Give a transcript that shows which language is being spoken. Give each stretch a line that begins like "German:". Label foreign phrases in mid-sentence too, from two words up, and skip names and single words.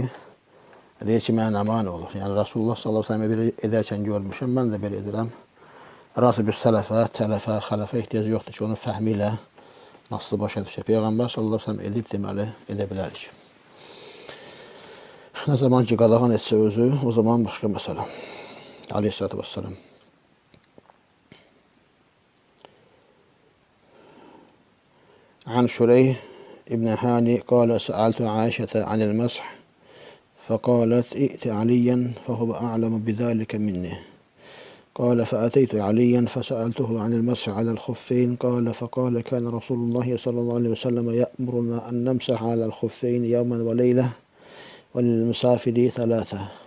Azerbaijani: Deyir ki, mənə nə mane olur. Yəni, Rasulullah
Arabic: صلى الله عليه وسلم
Azerbaijani: belə edərkən görmüşəm, mən də belə edirəm. Rəsul bir sələfə, tələfə, xələfə ehtiyacı yoxdur ki, onun fəhmi ilə nasıl başa düşək. Peyğəmbər
Arabic: صلى الله عليه وسلم
Azerbaijani: edib deməli, edə bilərik. Nə zaman ki, qadağan etsə özü, o zaman başqa məsələ.
Arabic: عليه الصلاة والسلام. عن شريح ابن هاني قال سألت عائشة عن المسح فقالت ائت عليا فهو أعلم بذلك مني. قال فأتيت عليا فسألته عن المسح على الخفين فقال كان رسول الله صلى الله عليه وسلم يأمرنا أن نمسح على الخفين يوما وليلة وللمسافر 3.